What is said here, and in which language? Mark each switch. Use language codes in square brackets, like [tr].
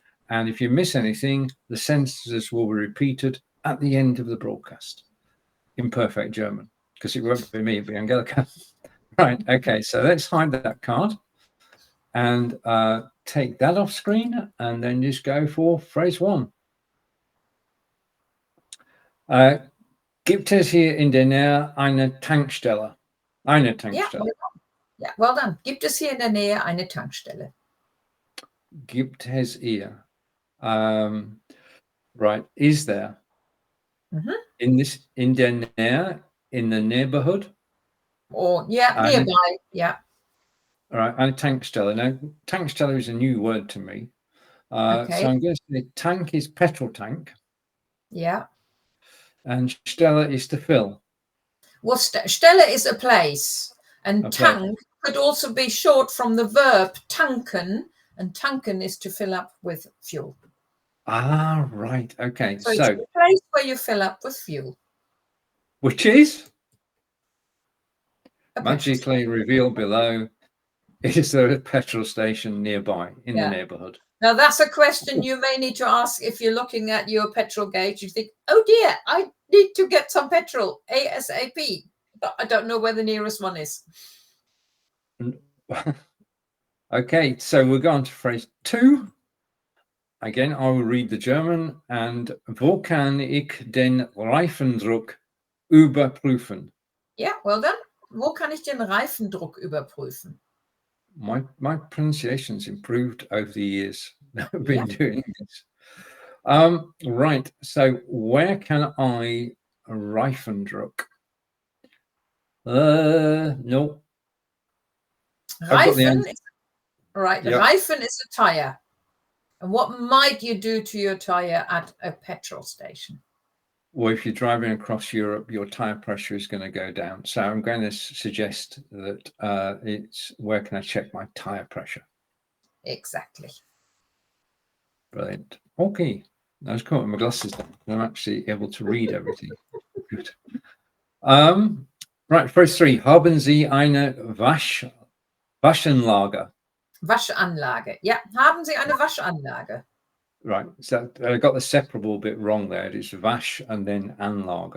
[en] And if you miss anything, the sentences will be repeated at the end of the broadcast in perfect German, because it won't be me, it'll be Angelika. Right, okay, so let's hide that card and take that off screen and then just go for phrase 1. [de] Gibt es hier in der Nähe eine Tankstelle? Eine Tankstelle. Ja, [en] well done. [de] Gibt es hier in der Nähe eine Tankstelle? Gibt es hier. [en] Right, is there? [de] In der Nähe, [en] in the neighborhood? Or, yeah, nearby, yeah. All right, [de] eine Tankstelle. [en] Now, Tankstelle is a new word to me. Okay. So I'm going to say tank is petrol tank. Yeah. And Stelle is to fill. Well, Stelle is a place. And tank could also be short from the verb tanken. And tanken is to fill up with fuel. Ah, right. Okay. So it's a place where you fill up with fuel. Which is? Magically revealed below. Is there a petrol station nearby in the neighborhood? Now, that's a question you may need to ask if you're looking at your petrol gauge. You think, oh dear, I need to get some petrol ASAP. But I don't know where the nearest one is. Okay, so we're going to phrase 2. Again, I will read the German. And [de] wo kann ich den Reifendruck überprüfen? [en] Yeah, well done. [de] Wo kann ich den Reifendruck überprüfen? [en] My pronunciation's improved over the years I've been doing this. Right, so where can I Reifendruck? No. Reifen is, right, yep. Reifen is a tire. And what might you do to your tire at a petrol station? Well, if you're driving across Europe, your tire pressure is going to go down. So I'm going to suggest that it's where can I check my tire pressure? Exactly. Brilliant. Okay. I was caught with my glasses down. I'm actually able to read everything. Good. Right, phrase 3. [de] Haben Sie eine Waschanlage? [en] Waschanlage. Yeah. [de] Haben Sie eine Waschanlage? [en] Right, so I got the separable bit wrong there. It's Wasch and then Anlage.